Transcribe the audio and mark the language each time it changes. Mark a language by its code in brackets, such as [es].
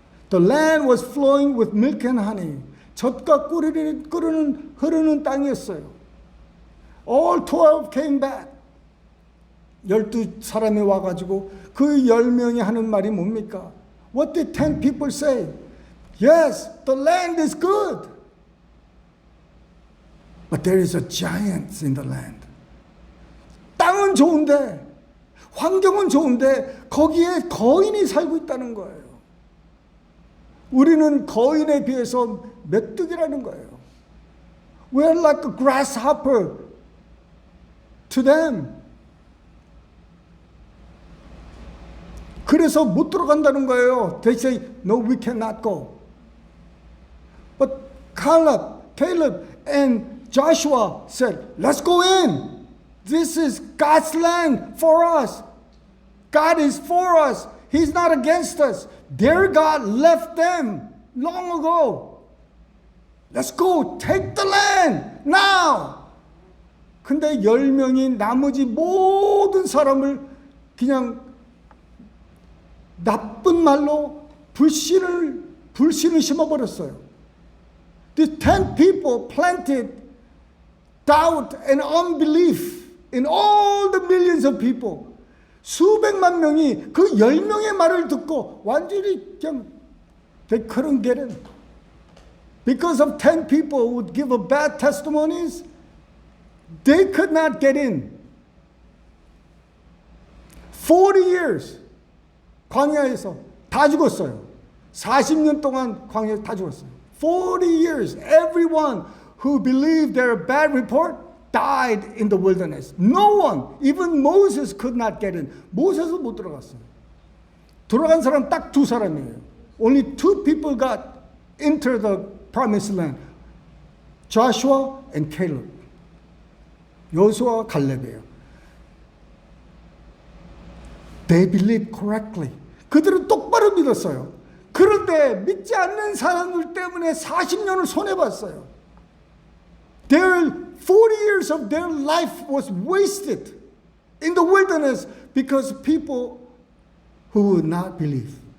[en] The land was flowing with milk and honey. [ko] 젖과 꿀이 흐르는 땅이었어요. [en] All 12 came back. [ko] 12사람이 와가지고 그 10명이 하는 말이 뭡니까? [en] What did 10 people say? Yes, the land is good. But there is a giant in the land. [ko] 땅은 좋은데, 환경은 좋은데 거기에 거인이 살고 있다는 거예요. 우리는 거인에 비해서 메뚜기라는 거예요. [en] We're like a grasshopper to them. [ko] 그래서 못 들어간다는 거예요. [en] They say, no, we cannot go. But Caleb and Joshua said, let's go in. This is God's land for us. God is for us. He's not against us. Their God left them long ago. Let's go. Take the land now. [ko] 근데 10명이 나머지 모든 사람을 그냥 나쁜 말로 불신을 심어버렸어요. [en] The 10 people planted doubt and unbelief in all the millions of people. [ko] 수백만 명이 그 10명의 말을 듣고 완전히 그냥 [en] they couldn't get in. Because of 10 people who would give a bad testimonies, they could not get in. 40 years [ko] 광야에서 다 죽었어요. 40년 동안 광야에서 다 죽었어요. [en] 40 years, everyone who believed their bad report, died in the wilderness. No one, even Moses could not get in. [ko] 모세도 못 들어갔어요. 들어간 사람 딱 두 사람이에요. [en] Only two people got into the promised land. Joshua and Caleb. [ko] 여호수아와 갈렙이에요. [en] They believed correctly. [ko] 그들은 똑바로 믿었어요. 그런데 믿지 않는 사람들 때문에 40년을 손해봤어요. [en] Their 40 years of their life was wasted in the wilderness because of people who would not believe.